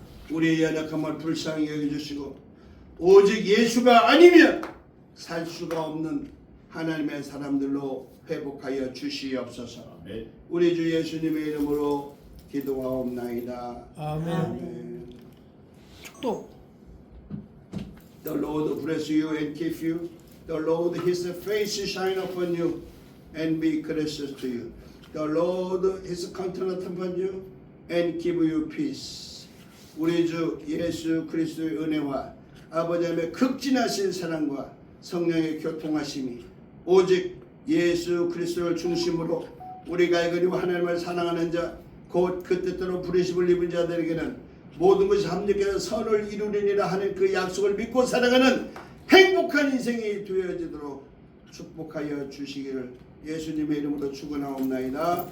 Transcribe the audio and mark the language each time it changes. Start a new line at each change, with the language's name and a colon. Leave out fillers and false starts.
Korean: 우리의 연약함을 불쌍히 여겨주시고 오직 예수가 아니면 살 수가 없는 하나님의 사람들로 회복하여 주시옵소서. 우리 주 예수님의 이름으로 기도하옵나이다. 아멘. 축도.
English: The Lord bless you and keep you. The Lord His face shine upon you and be gracious to you. The Lord His countenance upon you and give you peace.
Korean: 우리 주 예수 그리스도의 은혜와 아버지 하나님의 극진하신 사랑과 성령의 교통하심이 오직 예수 그리스도를 중심으로 우리가 이거니와 하나님을 사랑하는 자 곧 그 뜻대로 부르심을 입은 자들에게는 모든 것이 합력해서 선을 이루리라 하는 그 약속을 믿고 살아가는 행복한 인생이 되어지도록 축복하여 주시기를 예수님의 이름으로 축원하옵나이다.